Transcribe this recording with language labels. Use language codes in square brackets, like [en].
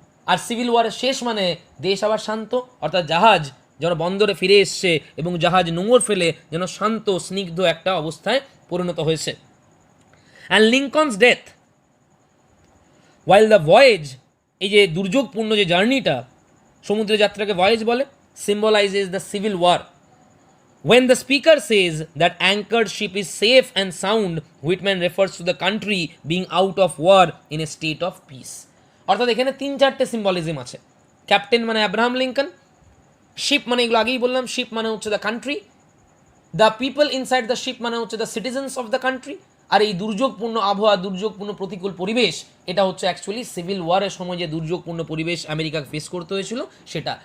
[bn] আর civil ওয়ারের শেষ মানে দেশ আবার শান্ত, অর্থাৎ জাহাজ যেন বন্দরে ফিরে এসছে এবং জাহাজ নোঙর ফেলে যেন শান্ত স্নিগ্ধ একটা অবস্থায় পরিণত হয়েছে। [en] and Lincoln's death while the voyage, [bn] এই যে দুর্যোগপূর্ণ যে জার্নিটা, সমুদ্র যাত্রাকে ভয়েজ বলে, [en] symbolizes the civil war. When the speaker says that anchored ship is safe and sound, Whitman refers to the country being out of war in a state of peace. [bn] অর্থাৎ এখানে 3-4টে symbolism আছে। Captain মানে Abraham Lincoln, sheep মানে এগুলো আগেই বললাম, sheep মানে হচ্ছে the country, [en] the people inside the ship [bn] মানে হচ্ছে [en] the citizens of the country, [bn] আর এই দুর্যোগপূর্ণ আবহাওয়া, দুর্যোগপূর্ণ প্রতিকূল পরিবেশ, এটা হচ্ছে অ্যাকচুয়ালি সিভিল ওয়ারের সময় যে দুর্যোগপূর্ণ পরিবেশ আমেরিকাকে ফেস করতে হয়েছিল সেটা।